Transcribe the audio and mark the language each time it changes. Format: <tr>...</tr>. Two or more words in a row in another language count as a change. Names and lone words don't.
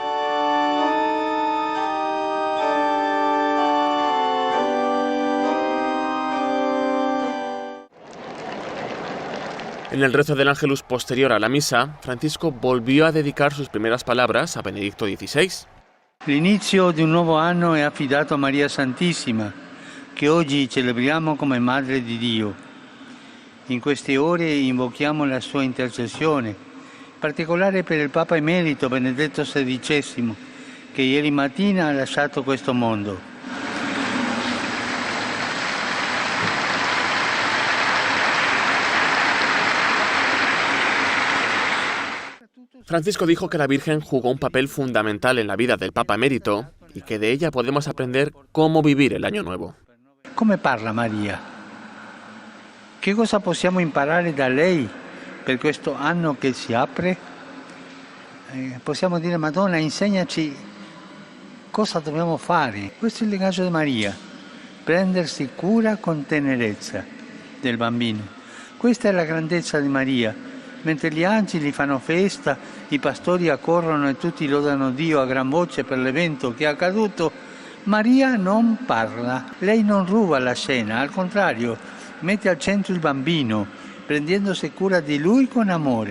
<es>En el rezo del Ángelus posterior a la misa, Francisco volvió a dedicar sus primeras palabras a Benedicto XVI.</es> <it>L'inizio di un nuovo anno è affidato a Maria Santissima, che oggi celebriamo come Madre di Dio. In queste ore invochiamo la sua intercessione, in particolare per il Papa Emerito Benedetto XVI, che ieri mattina ha lasciato questo mondo.</it> <es>Francisco dijo que la Virgen jugó un papel fundamental en la vida del Papa Emérito y que de ella podemos aprender cómo vivir el Año Nuevo.</es> <it>Come parla Maria? Che cosa possiamo imparare da lei per questo anno che si apre? Possiamo dire: Madonna, insegnaci cosa dobbiamo fare. Questo è il linguaggio di Maria, prendersi cura con tenerezza del bambino. Questa è la grandezza di Maria. Mentre gli angeli fanno festa, i pastori accorrono e tutti lodano Dio a gran voce per l'evento che è accaduto, Maria non parla. Lei non ruba la scena, al contrario, mette al centro il bambino, prendendosi cura di lui con amore.</it>